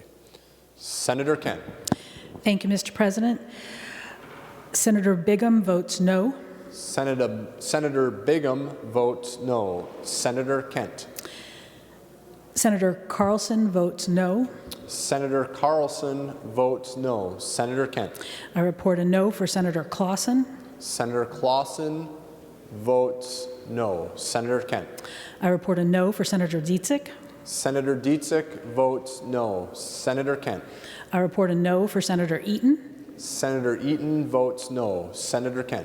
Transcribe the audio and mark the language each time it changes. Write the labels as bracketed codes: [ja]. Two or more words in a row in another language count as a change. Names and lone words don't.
[en] Senator Kent. Thank you, Mr. President. Senator Bigham votes no. Senator Bigham votes no. Senator Kent. Senator Carlson votes no. Senator Carlson votes no. Senator Kent. I report a no for Senator Clausen. Senator Clausen votes no. Senator Kent. I report a no for Senator Dietzick. Senator Dietzick votes no. Senator Kent. I report a no for Senator Eaton. Senator Eaton votes no. Senator Kent.